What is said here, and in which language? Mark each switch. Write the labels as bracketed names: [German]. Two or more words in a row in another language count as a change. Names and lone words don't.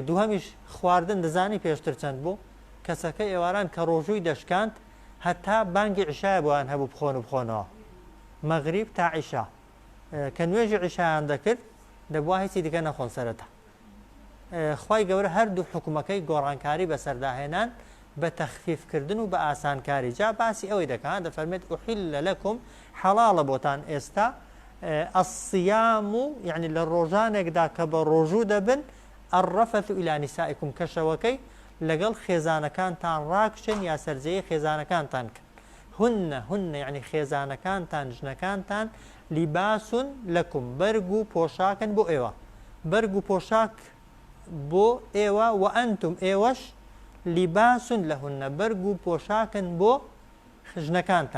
[Central Kurdish] دووهەمیش خواردن دەزانی پێشتر چەند بوو کەسەکە ئێواران کە ڕۆژووی دەشکاند هەتا بانگی عیشای بۆیان هەبوو بخۆنەوە مەغریب تا عیشا کە نوێژی عیشایان دەکرد دەبووە هیچی دیکە نەخۆن سەرەتا. خوای گەورە هەردوو حکومەکەی گۆڕانکاری بەسەرداهێنان بە تەخفیفکردن و بە ئاسانکاری. جا باسی ئەوەی دەکات دەفەرمێت [Arabic] أحل لكم [Central Kurdish] حەڵاڵە بۆتان ئێستا الصیام یعنی لە ڕۆژانێکدا کە بە ڕۆژوو دەبن [Arabic] الرفث إلى نسائكم [Central Kurdish] کە شەوەکەی لەگەڵ خێزانەکانتان ڕاکشن یا سەرجەیی خێزانەکانتان کەن. هن یعنی خێزانەکانتان ژنەکانتان [Arabic] لیباسون لەکم [Central Kurdish] بەرگ و پۆشاکن بۆ ئێوە، بەرگ و پۆشاک بۆ ئێوە و [Arabic] ئەنتم ئێوەش لیباسون لەهونە [Central Kurdish] بەرگ و پۆشاکن بۆ ژنەکانتان.